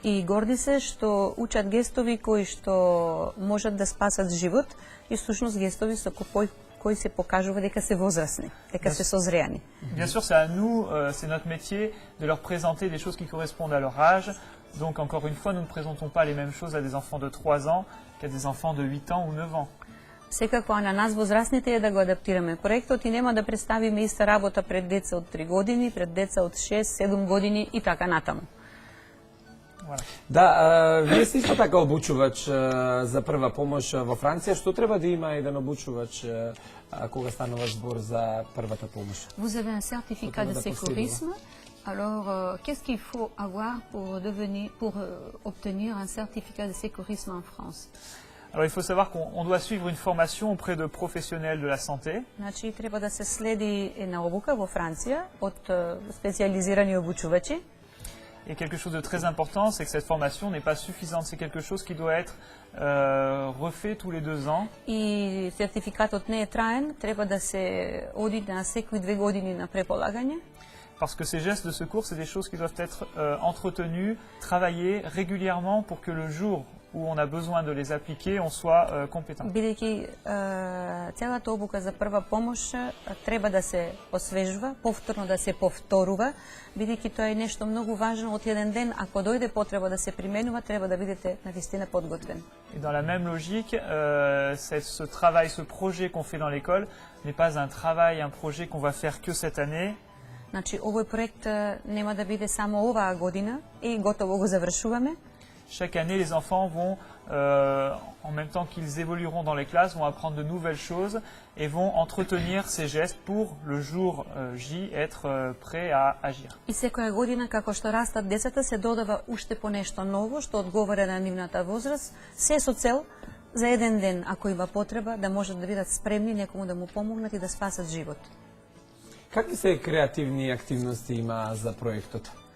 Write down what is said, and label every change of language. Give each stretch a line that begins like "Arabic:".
Macedonian: И горди се што учат гестови кои што можат да спасат живот и всушност гестови со кои се покажува дека се возрастни, дека се созреани.
French: Bien sûr, c'est à nous, c'est notre métier de leur présenter des choses qui correspondent à leur âge. Donc encore une fois, nous ne présentons pas les mêmes choses à des enfants de 3 ans qu'à des enfants de 8 ans ou 9 ans.
Macedonian: Секако на нас возрастните е да го адаптираме проектот и нема да представиме иста работа пред деца од 3 години, пред деца од 6-7 години и така натаму. Да, вие сте исто така обучувач за прва помош во Франција. Што треба да има еден обучувач кога станува збор за првата помош?
French: Vous avez un certificat de sécurisme. Alors, qu'est-ce qu'il faut avoir pour obtenir un certificat de sécurisme en France? Alors il faut savoir qu'on doit suivre une formation auprès de professionnels de la santé.
Macedonian: Значи треба да се следи една обука во Франција од специализирани обучувачи.
French: Et quelque chose de très important, c'est que cette formation n'est pas suffisante. C'est quelque chose qui doit être refait tous les 2 ans.
Macedonian: И сертификатот не е траен, треба да се оди на секои 2 години на преполагање.
French: Parce que ces gestes de secours, c'est des choses qui doivent être entretenues, travaillées régulièrement pour que le jour où on a besoin de les appliquer, on soit compétent.
Macedonian: Бидејќи целата обука за прва помош треба да се освежува, повторно да се повторува, бидејќи тоа е нешто многу важно од еден ден, ако дојде потреба да се применува, треба да бидете навистина подготвен.
French: Et dans la même logique, ce travail, ce projet qu'on fait dans l'école n'est pas un travail, un projet qu'on va faire que cette année.
Macedonian: Значи, овој проект нема да биде само оваа година и готово го завршуваме.
French: Chaque année, les enfants vont, en même temps qu'ils évolueront dans les classes, vont apprendre de nouvelles choses et vont entretenir ces gestes pour le jour J être prêts à agir.
Macedonian: И секоја година, како што растат децата, се додава уште по нешто ново, што одговара на нивната возраст, се со цел за еден ден, ако има потреба, да можат да бидат спремни некому да му помогнат и да спасат живот. Какви се креативни активности има за проектот?